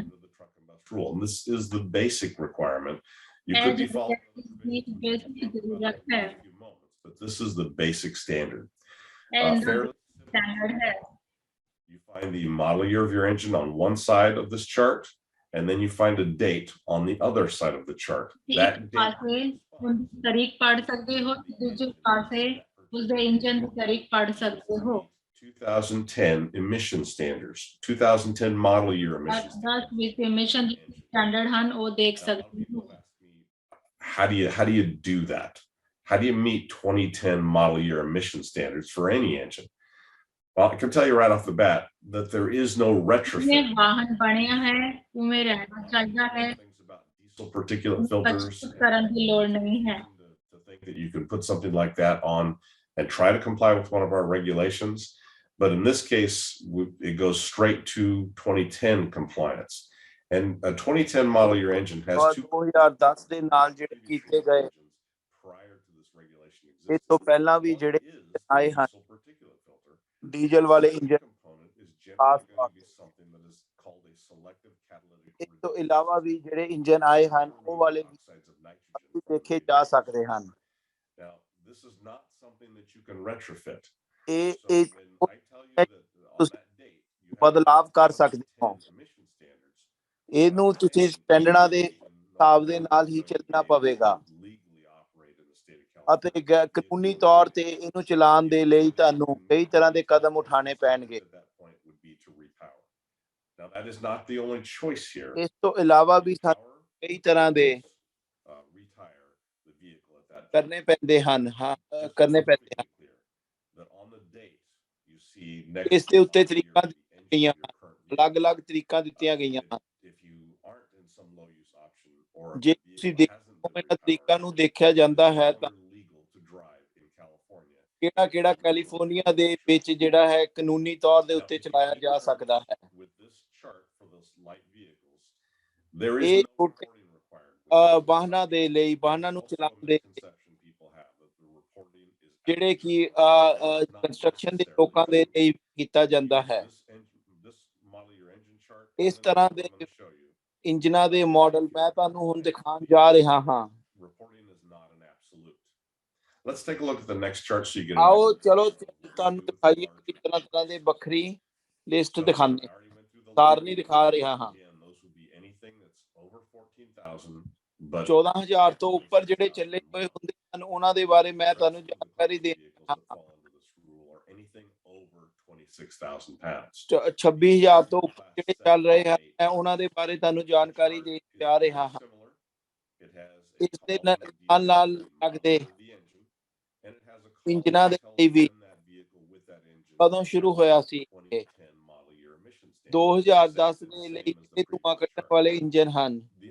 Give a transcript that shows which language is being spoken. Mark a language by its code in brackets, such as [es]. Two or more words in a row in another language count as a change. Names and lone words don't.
[en] under the truck and bus rule, and this is the basic requirement. You [pa] ਇਹ [en] could be [pa] ਜਿਹੜੀ [en] following [pa] ਬੇਸਿਕ ਜ਼ਰੂਰਤ ਹੈ [en] in a few moments, but this is the basic standard. [pa] ਇਹ [en] Fairly [pa] ਸਟੈਂਡਰਡ ਹੈ [en] You find the model year of your engine on one side of this chart, and then you find a date on the other side of the chart. That [pa] ਇੱਕ [en] date [pa] ਪਾਸੇ ਉਹਦੀ ਤਾਰੀਖ ਪੜ੍ਹ ਸਕਦੇ ਹੋ ਦੂਜੇ ਪਾਸੇ ਉਸਦੇ ਇੰਜਨ ਦੀ ਤਾਰੀਖ ਪੜ੍ਹ ਸਕਦੇ ਹੋ [en] 2010 emission standards, 2010 model year emission standards. [pa] 10 ਵਿੱਚ [en] emission standard [pa] ਹਨ ਉਹ ਦੇਖ [en] Now, [pa] ਸਕਦੇ [en] people [pa] ਹੋ [en] ask me, how do you do that? How do you meet 2010 model year emission standards for any engine? Well, I can tell you right off the bat that there is no retrofit. [pa] ਇਹ ਵਾਹਨ ਬਣਿਆ ਹੈ ਉਵੇਂ ਰਹਿਣਾ ਚਾਹੀਦਾ ਹੈ [en] Things about diesel particulate filters. [pa] ਕਰਨ ਦੀ ਲੋੜ ਨਹੀਂ ਹੈ [en] To think that you can put something like that on and try to comply with one of our regulations. But in this case, it goes straight to 2010 compliance. And a 2010 model year engine has two [pa] 2010 ਦੇ ਨਾਲ ਜਿਹੜੇ ਕੀਤੇ ਗਏ [en] prior to this regulation [pa] ਇਹ [en] exists. [pa] ਤੋਂ ਪਹਿਲਾਂ ਵੀ [en] One [pa] ਜਿਹੜੇ [en] is [pa] ਆਏ ਹਨ [en] diesel particulate filter. [pa] ਡੀਜ਼ਲ ਵਾਲੇ [en] Second [pa] ਇੰਜਨ [en] component is generally going to be something that is called a selective catalytic [pa] ਇਸ ਤੋਂ ਇਲਾਵਾ ਵੀ ਜਿਹੜੇ ਇੰਜਨ ਆਏ ਹਨ ਉਹ ਵਾਲੇ ਵੀ [en] oxides of nitrogen. [pa] ਦੇਖੇ ਜਾ ਸਕਦੇ ਹਨ [en] Now, this is not something that you can retrofit. [pa] ਇਹ [en] So [pa] ਇਹ [en] when I tell you that on that date, you have [pa] ਬਦਲਾਵ ਕਰ ਸਕਦੇ ਹੋ [en] 10 emission standards, [pa] ਇਹਨੂੰ ਤੁਸੀਂ ਸਟੈਂਡਰਡਾਂ ਦੇ ਹਿਸਾਬ ਦੇ ਨਾਲ ਹੀ ਚੱਲਣਾ ਪਵੇਗਾ [en] legally operate in the state of [pa] ਅਤੇ [en] California. [pa] ਕਾਨੂੰਨੀ ਤੌਰ ਤੇ ਇਹਨੂੰ ਚਲਾਉਣ ਦੇ ਲਈ ਤੁਹਾਨੂੰ ਕਈ ਤਰ੍ਹਾਂ ਦੇ ਕਦਮ ਉਠਾਣੇ ਪੈਣਗੇ [en] At that point would be to repower. Now, that is not the only choice here. [pa] ਇਸ ਤੋਂ ਇਲਾਵਾ ਵੀ ਸਾਨੂੰ [en] Power, [pa] ਕਈ ਤਰ੍ਹਾਂ ਦੇ [en] retire the vehicle at that point. [pa] ਕਰਨੇ ਪੈਂਦੇ ਹਨ ਹਾਂ [en] Just [pa] ਕਰਨੇ [en] to be [pa] ਪੈਂਦੇ ਹਨ [en] clear, that on the date you see next [pa] ਇਸ ਦੇ ਉੱਤੇ [en] to the [pa] ਤਰੀਕਾਂ [en] engine [pa] ਗਈਆਂ [en] of your current vehicle. [pa] ਅਲੱਗ-ਅਲੱਗ ਤਰੀਕਾਂ ਦਿੱਤੀਆਂ ਗਈਆਂ ਹਨ [en] If you aren't in some low use option or if [pa] ਜੇ [en] the [pa] ਤੁਸੀਂ [en] vehicle hasn't [pa] ਦੇਖੋ [en] been [pa] ਇਹਨਾਂ [en] repowered, [pa] ਤਰੀਕਾਂ ਨੂੰ ਦੇਖਿਆ ਜਾਂਦਾ ਹੈ [en] it's [pa] ਤਾਂ [en] no longer legal to drive in California. [pa] ਕਿਹੜਾ ਕੈਲੀਫੋਰਨੀਆ ਦੇ ਵਿੱਚ ਜਿਹੜਾ ਹੈ ਕਾਨੂੰਨੀ ਤੌਰ ਦੇ ਉੱਤੇ ਚਲਾਇਆ ਜਾ ਸਕਦਾ ਹੈ [en] With this chart for those light vehicles, there is [pa] ਇਹ [en] no [pa] ਛੋਟੇ [en] reporting required. [pa] ਵਾਹਨਾਂ ਦੇ ਲਈ ਵਾਹਨਾਂ ਨੂੰ ਚਲਾਉਣ ਦੇ [en] Misconception people have that the reporting is [pa] ਜਿਹੜੇ ਕਿ [en] not [pa] ਕੰਸਟਰਕਸ਼ਨ ਦੇ [en] necessarily [pa] ਲੋਕਾਂ ਦੇ ਲਈ ਕੀਤਾ ਜਾਂਦਾ ਹੈ [en] this model year engine chart. [pa] ਇਸ [en] and [pa] ਤਰ੍ਹਾਂ [en] I'm [pa] ਦੇ [en] gonna show you. [pa] ਇੰਜਨਾਂ ਦੇ ਮਾਡਲ ਮੈਂ ਤੁਹਾਨੂੰ ਹੁਣ ਦਿਖਾਉਣ ਜਾ ਰਿਹਾ ਹਾਂ [en] Reporting is not an absolute. Let's take a look at the next chart so you get. [pa] ਆਓ ਚਲੋ ਤੁਹਾਨੂੰ ਦਿਖਾਈਏ ਕਿ ਤਰ੍ਹਾਂ ਦੇ ਵੱਖਰੀ ਲਿਸਟ ਦਿਖਾਉਂਦੇ ਸਾਰਨੀ ਦਿਖਾ ਰਿਹਾ ਹਾਂ [en] Again, those would be anything that's over 14,000, but [pa] 14000 ਤੋਂ ਉੱਪਰ ਜਿਹੜੇ ਚੱਲੇ ਹੋਏ ਹੁੰਦੇ ਹਨ ਉਹਨਾਂ ਦੇ ਬਾਰੇ ਮੈਂ ਤੁਹਾਨੂੰ ਜਾਣਕਾਰੀ ਦੇ [en] vehicles that fall under this rule are anything over 26,000 pounds. [pa] 26000 ਤੋਂ ਉੱਪਰ ਜਿਹੜੇ ਚੱਲ ਰਹੇ ਹਨ ਮੈਂ ਉਹਨਾਂ ਦੇ ਬਾਰੇ ਤੁਹਾਨੂੰ ਜਾਣਕਾਰੀ ਦੇ ਜਾ ਰਿਹਾ ਹਾਂ [en] It has [pa] ਇਸ ਦੇ ਨਾਲ ਲੱਗਦੇ ਇੰਜਨਾਂ ਦੇ ਲਈ ਵੀ ਕਦੋਂ ਸ਼ੁਰੂ ਹੋਇਆ ਸੀ 2010 ਦੇ ਲਈ ਇਹ ਧੂਆਂ ਕੱਢਣ ਵਾਲੇ ਇੰਜਨ ਹਨ